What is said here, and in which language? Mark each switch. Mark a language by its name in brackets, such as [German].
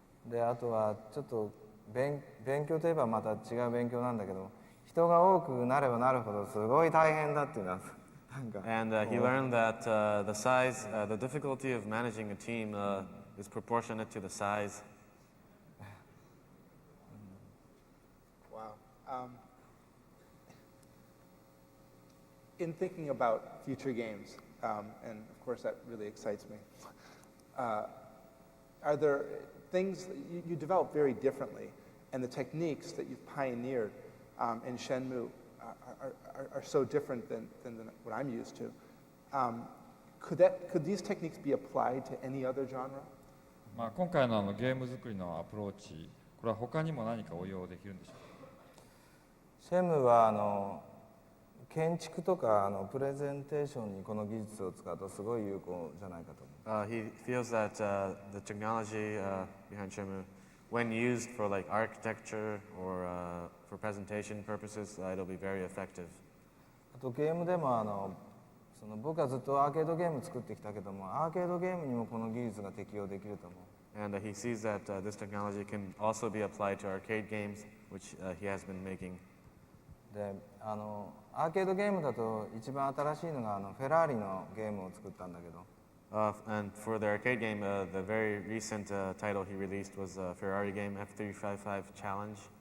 [Japanese] で、あとはちょっと勉強といえばまた違う勉強なんだけど、人が多くなればなるほどすごい大変だっていうのはなんか。 [English] And he learned that the size, the difficulty of managing a team is proportionate to the size. Wow. In thinking about future games, and of course that really excites me, are there things that you develop very differently, and the techniques that you've pioneered in Shenmue are so different than what I'm used to. Could these techniques be applied to any other genre? [Japanese] まあ今回のゲーム作りのアプローチ、これは他にも何か応用できるんでしょうか。シェムは建築とかプレゼンテーションにこの技術を使うとすごい有効じゃないかと思う。 [English] He feels that the technology behind Shenmue, when used for like architecture or for presentation purposes, it'll be very effective. [Japanese] あとゲームでも僕はずっとアーケードゲーム作ってきたけども、アーケードゲームにもこの技術が適用できると思う。 [English] And he sees that this technology can also be applied to arcade games, which he has been making. [Japanese] で、アーケードゲームだと一番新しいのがフェラーリのゲームを作ったんだけど。 [English] And for the arcade game, the very recent title he released was a Ferrari game, F355 Challenge.